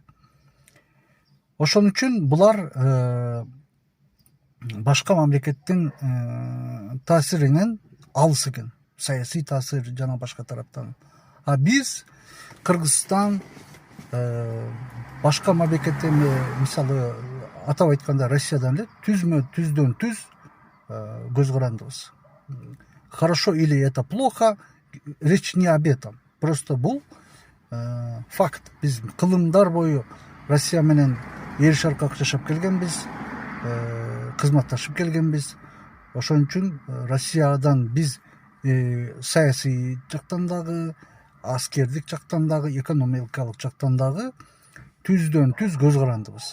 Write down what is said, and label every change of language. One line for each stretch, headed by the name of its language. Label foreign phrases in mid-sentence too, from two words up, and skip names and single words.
Kyrgyz: Ошон үчүн булар башка мамлекеттин таасиринен алыс экен. Саясий таасир жана башка тараптан. А биз Кыргызстан башка мамлекеттен, мисалы атап айтканда Россиядан эле түздөн түз көз карандыбыз.
Russian: Хорошо или это плохо, речь не об этом.
Kyrgyz: Просто бул факт. Биз кылымдар бою Россия менен эр шаркак жашап келгенбиз, кызматташып келгенбиз. Ошон үчүн Россиядан биз саясий жактан дагы, аскердик жактан дагы, экономикалык жактан дагы түздөн түз көз карандыбыз.